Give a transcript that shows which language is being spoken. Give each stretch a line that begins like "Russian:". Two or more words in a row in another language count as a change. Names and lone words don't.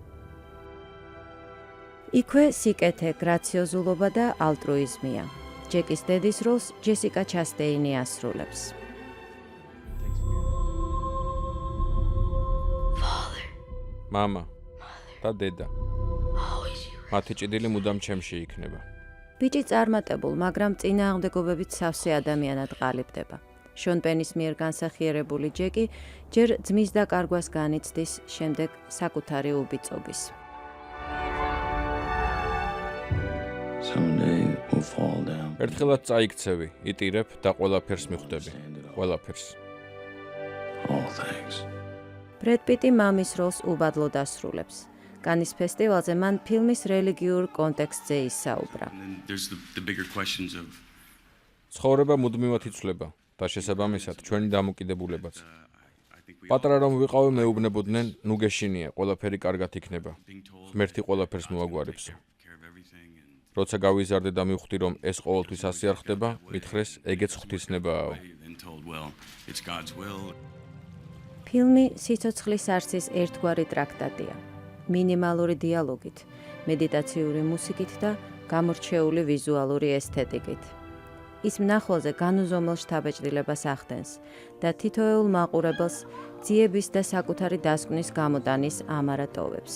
Georgian: იქვე სიკეთე, გრაციოზულობა და ალტრუიზმია. ჯეკის დედის როლს ჯესიკა ჩასტეინი ასრულებს. მამა და დედა.
English: Always you.
Georgian: მათი ჭიდილი მუდამ ჩემში იქნება. ბიჭი წარმატებულ, მაგრამ წინააღმდეგობებით სავსე ადამიანად ყალიბდება. შონ პენის მიერ განსახიერებული ჯეკი ჯერ ძმის დაკარგვას განიცდის, შემდეგ საკუთარი უბიწობის.
English: Someday we'll fall down.
Georgian: ერთხელაც წაიქცევი, იტირებ და ყველაფერს მიხვდები. ყველაფერს.
English: All things.
Georgian: ბრედ პიტი მამის როლს უბადლოდ ასრულებს. კანის ფესტივალზე მან ფილმის რელიგიურ კონტექსტზე ისაუბრა.
English: And then there's the bigger questions of
Georgian: ცხოვრება მუდმივად იცვლება და შესაბამისად ჩვენი დამოკიდებულებაც.
English: I think we
Georgian: პატარა რომ ვიყავი მეუბნებოდნენ, ნუ გეშინია, ყველაფერი კარგად იქნება.
English: being told
Georgian: ღმერთი ყველაფერს მოაგვარებს.
English: care of everything and
Georgian: როცა გავიზარდე და მივხვდი რომ ეს ყოველთვის ასე არ ხდება, მითხრეს ეგეც ღვთისნებაა.
English: then told, well, it's God's will.
Georgian: ფილმი სიცოცხლის არსის ერთგვარი ტრაქტატია. მინიმალური დიალოგით, მედიტაციური მუსიკით და გამორჩეული ვიზუალური ესთეტიკით. ის მნახველზე განუზომელ შთაბეჭდილებას ახდენს და თითოეულ მაყურებელს ძიების და საკუთარი დასკვნის გამოტანის ამარა ტოვებს.